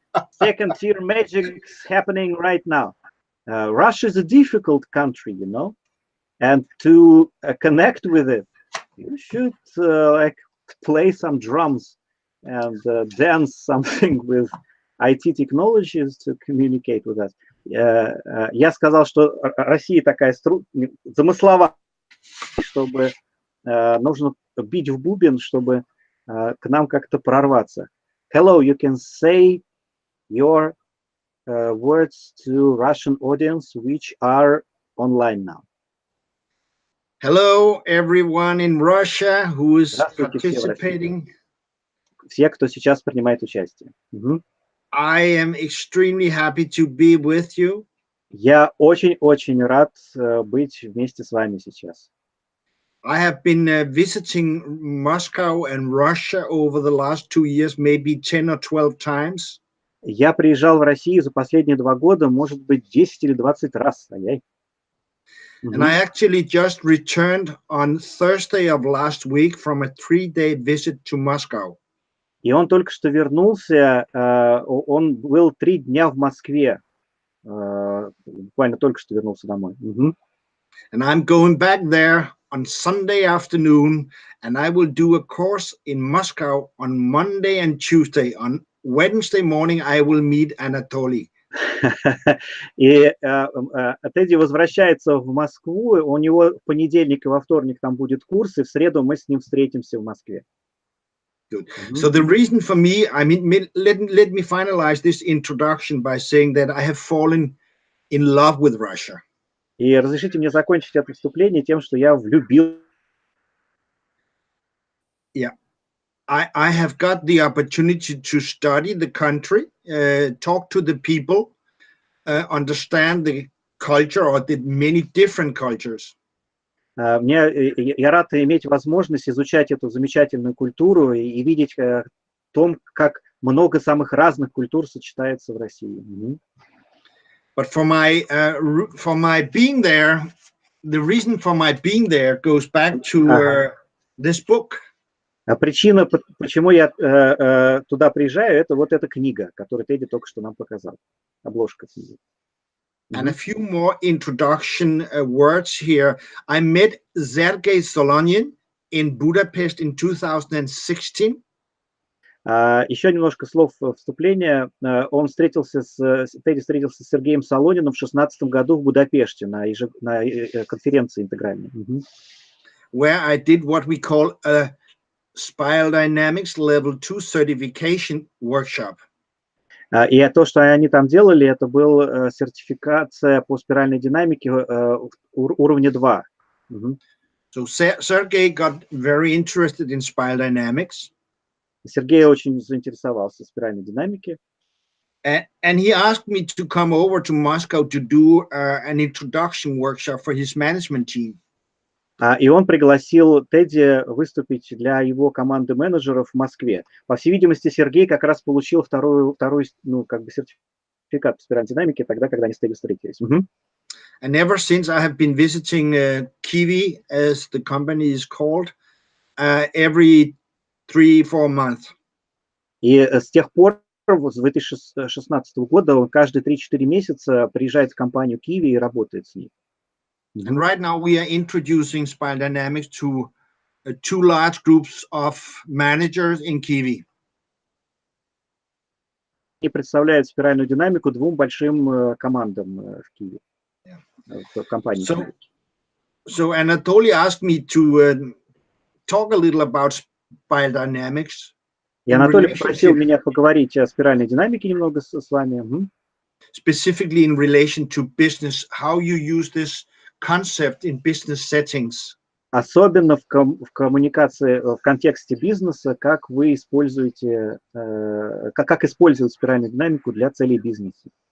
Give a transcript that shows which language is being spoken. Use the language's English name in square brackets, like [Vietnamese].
[English] Second tier magic's happening right now. Russia is a difficult country, you know, and to connect with it, you should like play some drums and dance something with IT technologies to communicate with us. [Russian] Я сказал, что Россия такая замысловая, чтобы нужно бить в бубен, чтобы к нам как-то прорваться. [English] Hello, you can say your words to Russian audience which are online now. Hello, everyone in Russia who is participating. [Russian] Все, кто сейчас принимает участие. [English] I am extremely happy to be with you. [Russian] Я очень-очень рад быть вместе с вами сейчас. [English] I have been visiting Moscow and Russia over the last 2 years, maybe 10 or 12 times. [Russian] Я приезжал в Россию за последние 2 года, может быть, 10 или 20 раз. [English] And I actually just returned on Thursday of last week from a 3-day visit to Moscow. [Russian] И он только что вернулся, он был 3 дня в Москве, буквально только что вернулся домой. [English] And I'm going back there on Sunday afternoon, and I will do a course in Moscow on Monday and Tuesday. On Wednesday morning, I will meet Anatoly. [Russian] И Тедди возвращается в Москву, у него в понедельник и во вторник там будет курс, и в среду мы с ним встретимся в Москве. [English] Good. So the reason for me, I mean, let me finalize this introduction by saying that I have fallen in love with Russia. [Russian] И разрешите мне закончить это вступление тем, что я влюбил. [English] Yeah, I have got the opportunity to study the country, talk to the people, understand the culture or the many different cultures. [Russian] Я рад иметь возможность изучать эту замечательную культуру и видеть том, как много самых разных культур сочетается в России. [English] But for my being there, the reason for my being there goes back to this book. [Russian] Причина, почему я туда приезжаю, это вот эта книга, которую Тедди только что нам показал, обложка книги. [English] And a few more introduction words here. I met Sergei Solonyin in Budapest in 2016. [Russian] Еще немножко слов вступления. Тедди встретился с Сергеем Солониным в 2016 году в Будапеште на конференции интегральной. [English] Where I did what we call a Spiral Dynamics Level 2 certification workshop. [Russian] И то, что они там делали, это была сертификация по спиральной динамике уровня 2. [English] So Sergey got very interested in spiral dynamics. [Russian] Сергей очень заинтересовался в спиральной динамике. [English] And he asked me to come over to Moscow to do an introduction workshop for his management team. [Russian] И он пригласил Тедди выступить для его команды менеджеров в Москве. По всей видимости, Сергей как раз получил второй сертификат по спиральной динамике тогда, когда они с Тедди встретились. [English] And ever since I have been visiting Kiwi, as the company is called, every 3-4 months. [Russian] И с тех пор, с 2016 года, он каждые 3-4 месяца приезжает в компанию Kiwi и работает с ней. [English] And right now we are introducing Spiral Dynamics to 2 large groups of managers in Kiwi. [Russian] И представляет спиральную динамику 2 большим командам в Киеве, в компании. [English] So Anatoly asked me to talk a little about Spiral Dynamics. [Russian] И Анатолий попросил меня поговорить о спиральной динамике немного с вами. [English] Specifically in relation to business, how you use this concept in business settings. [Russian] Особенно в коммуникации, в контексте бизнеса, как вы используете, как использовать спиральную динамику для целей бизнеса.